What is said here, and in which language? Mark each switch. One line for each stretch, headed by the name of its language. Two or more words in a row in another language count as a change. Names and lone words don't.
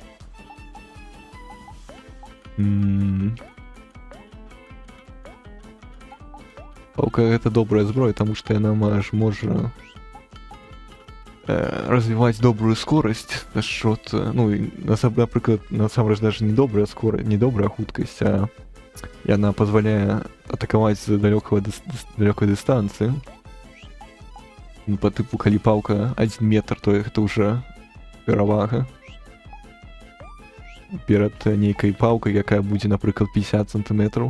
Belarusian: палка гэта добрая зброя, таму што яна можа развіваць добрую скорасць за счёт, напрыклад, насамрэч
Russian: даже не добрая скорость,
Belarusian: не добрая хуткасць, а яна пазваляе атакаваць з далёкай дыстанцыі. Па тыпу, калі палка 1 метр, то гэта ўжо перавага перад нейкай палкай, якая будзе, напрыклад, 50 сантыметраў.